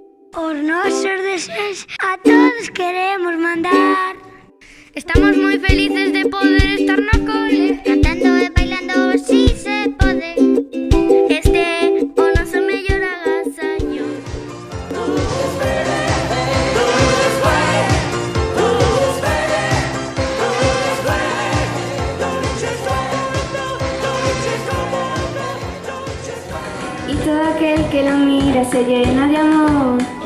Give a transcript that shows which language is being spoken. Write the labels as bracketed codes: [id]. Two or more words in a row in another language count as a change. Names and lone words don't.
[gl] Os nosos deseos a todos queremos mandar. Estamos moi felices de poder estar na cole, cantando e bailando si se pode. Este o noso mellor agasallo. [es] Y todo aquel que lo mira se llena de amor.